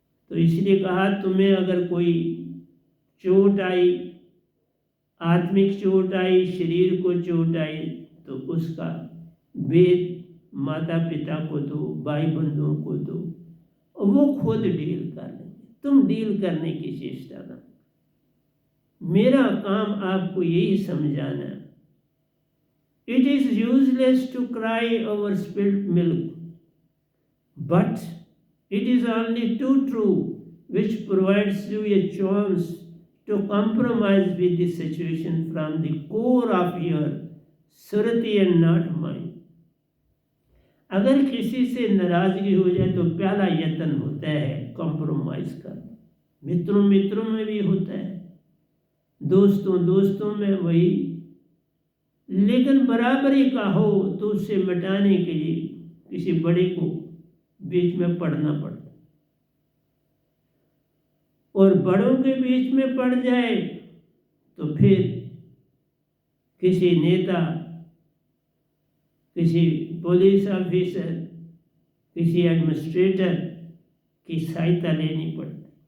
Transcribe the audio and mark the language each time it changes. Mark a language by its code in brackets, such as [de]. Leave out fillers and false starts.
[hi] तो इसलिए कहा, तुम्हें अगर कोई चोट आई, आत्मिक चोट आई, शरीर को चोट आई, तो उसका वेद माता पिता को दो, भाई बंधुओं को दो, और वो खुद डील कर लेंगे। तुम डील करने की चेष्टा ना। मेरा काम आपको यही समझाना है। [en] It is useless to cry over spilled milk, but it is only too true which provides you a chance to compromise with the situation from the core of your surati and not mind. [hi] अगर किसी से नाराजगी हो जाए तो पहला यत्न होता है कॉम्प्रोमाइज करना। मित्रों मित्रों में भी होता है, दोस्तों दोस्तों में वही, लेकिन बराबरी का हो तो उससे मिटाने के लिए किसी बड़े को बीच में पड़ना पड़ता, और बड़ों के बीच में पड़ जाए तो फिर किसी नेता, किसी पुलिस ऑफिसर, किसी एडमिनिस्ट्रेटर की सहायता लेनी पड़ती।